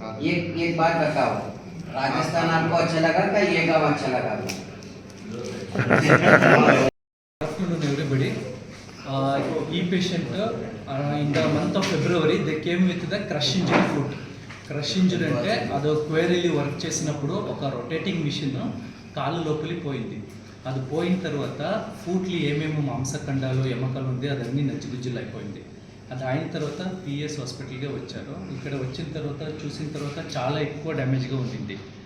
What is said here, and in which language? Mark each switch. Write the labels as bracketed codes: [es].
[hi] एक बात बताओ, राजस्थान आपको अच्छा लगा क्या ये गाँव अच्छा लगा? [en] Afternoon everybody. E-patient in the month of February they came with the crush injury foot. [te] Crush injury అంటే అది క్వేరీలు వర్క్ చేసినప్పుడు ఒక రొటేటింగ్ మిషన్ కాలు లోపలి పోయింది. అది పోయిన తర్వాత ఫూట్లు ఏమేమి మాంసఖండాలు ఎముకలు ఉంది అదన్నీ నచ్చిగుజ్జులు అయిపోయింది. అది అయిన తర్వాత పిఎస్ హాస్పిటల్గా వచ్చారు. ఇక్కడ వచ్చిన తర్వాత చూసిన తర్వాత చాలా ఎక్కువ డ్యామేజ్గా ఉండింది.